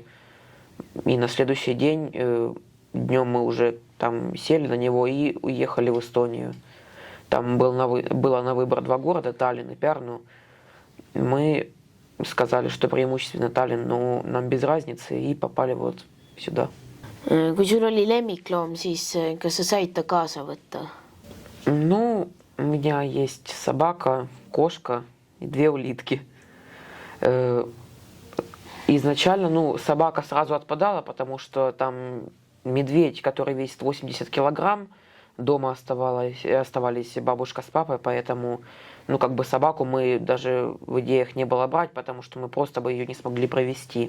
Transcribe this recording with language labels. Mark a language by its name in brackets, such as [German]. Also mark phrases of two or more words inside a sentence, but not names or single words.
[Russian] И на следующий день, днем мы уже там сели на него и уехали в Эстонию. Там было на выбор два города, Таллин и Пärnu. Мы сказали, что преимущественно Таллин, но нам без разницы, и попали вот сюда. [Estonian] Kui sul oli lemmikloom, siis kas sa said ta kaasa võtta? [Russian] Ну, у меня есть собака, кошка и две улитки. Изначально, ну, собака сразу отпадала, потому что там медведь, который весит 80 килограмм, дома оставались бабушка с папой, поэтому, ну, как бы собаку мы даже в идеях не было брать, потому что мы просто бы ее не смогли провести.